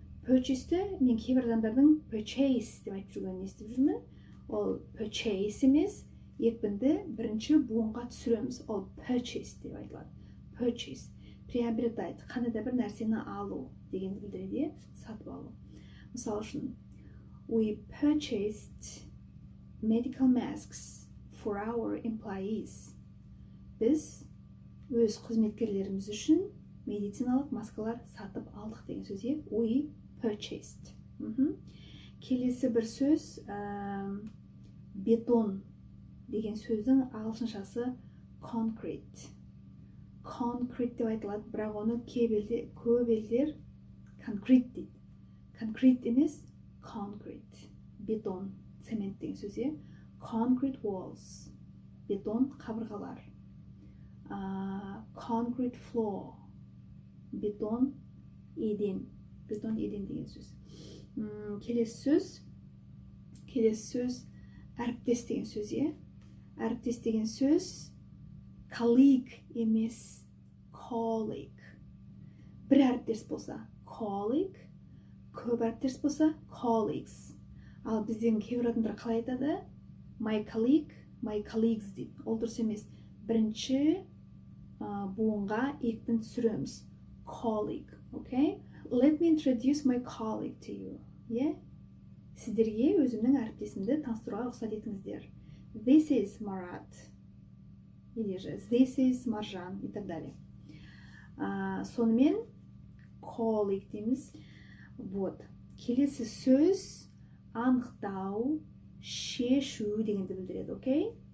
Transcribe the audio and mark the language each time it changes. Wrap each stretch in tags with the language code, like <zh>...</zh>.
<kk>Purchase'ті мен кейбір адамдардың purchase деп айтып жүргенін естіп жүрмін. Ол purchase емес, екпінді бірінші буынға түсіреміз. Ол purchase деп айтылады.</kk> <en>Purchase.</en> <kk>Приобретать, қандай да бір нәрсені алу дегенді білдіреді, сатып алу. Мысалы үшін,</kk> <en>we purchased medical masks for our employees.</en> <kk>Біз өз қызметкерлеріміз үшін медициналық маскалар сатып алдық деген сөзге</kk> <en>we purchased.</en> <kk>Келесі бір сөз бетон деген сөздің ағылшыншасы concrete. Concrete деп айтылады, бірақ оны көп елдер concrete дейді.</kk> <en>Concrete емес, concrete.</en> <kk>Бетон, цемент деген сөзге</kk> <en>concrete walls.</en> <kk>Бетон қабырғалар.</kk> <en>Concrete floor.</en> <kk>Бетон еден. Бетон еден деген сөз. Келесі сөз әріптес деген сөзге. Әріптес деген сөз colleague емес, colleague. Бір әріптес болса colleague, көп әріптес болса colleagues. Ал бізден кейбір адамдар қалай айтады?</kk> <en>My colleague, my colleagues</en> <kk>дейді. Ол дұрыс емес. Бірінші буынға екпін түсіреміз.</kk> <en>Colleague, okay? Let me introduce my colleague to you.</en> <kk>Сіздерге өзімнің әріптесімді таныстыруға рұқсат етіңіздер.</kk> <en>This is Marat.</en> <ru>Или же</ru> <en>this is Marjan</en> <ru>и так далее.</ru> <kk>Сонымен colleague дейміз.</kk> <ru>Вот.</ru> <kk>Келесі сөз анықтау, шешу дегенді білдіреді, окей?</kk>